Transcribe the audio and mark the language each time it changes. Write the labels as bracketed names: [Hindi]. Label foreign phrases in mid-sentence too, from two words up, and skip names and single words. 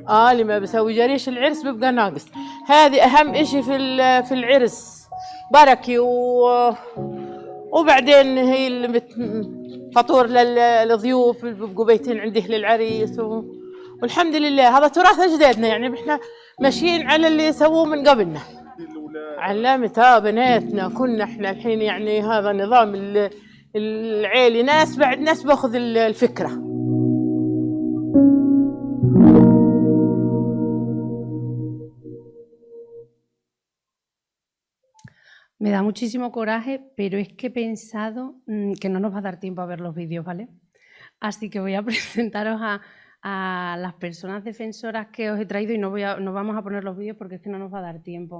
[Arabic] اللي ما بيسوي جريش العرس بيبقى ناقص. هذه أهم إشي في العرس، بركي وبعدين هي اللي فطور للضيوف بيبقوا بيتين عنده للعريس والحمد لله هذا تراث أجدادنا، يعني احنا ماشيين على اللي سووه من قبلنا. علمت بناتنا كنا احنا الحين، يعني هذا نظام العيلي، ناس بعد ناس باخذ الفكرة. [Spanish] Me da muchísimo coraje, pero es que he pensado que no nos va a dar tiempo a ver los vídeos, ¿vale? Así que voy a presentaros a las personas defensoras que os he traído y no vamos a poner los vídeos porque es que no nos va a dar tiempo.